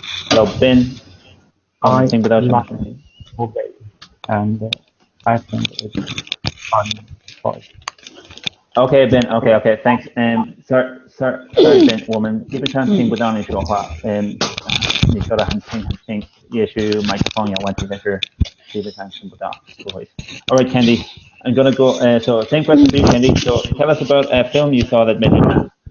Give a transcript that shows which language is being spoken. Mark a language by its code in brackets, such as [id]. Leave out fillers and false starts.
[zh] Hello Ben， 我们听不到什么声音。 [en] movie, and I think it's fun choice. Okay Ben, okay, thanks. [zh] Sorry Ben， 我们基本上听不到你说话。你说的很轻，也许麦克风有问题，但是基本上听不到，不好意思。 [en] All right, Candy, I'm gonna go. So same question to you, Candy. So tell us about a film you saw that made you laugh.